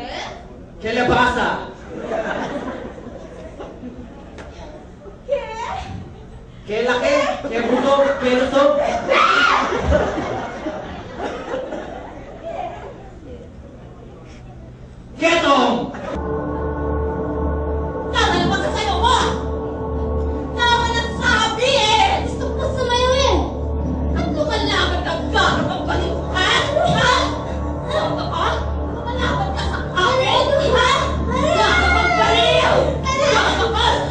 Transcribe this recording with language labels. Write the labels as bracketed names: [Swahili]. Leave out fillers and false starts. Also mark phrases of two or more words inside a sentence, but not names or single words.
[Spanish] ¿Qué le pasa? ¿Qué? ¿Qué la qué? ¿Qué bruto? ¿Qué bruto? ¡Quieto! [Filipino] Tama na pagsasayo mo! Tama na sabi eh! Gusto ko sumayaw eh. At lumalaban ka gano'n ang baliw, ha? Ha? Ano ka ba? Lumalaban ka sa amin, ha? Gano'n ang baliw! Gano'n ka!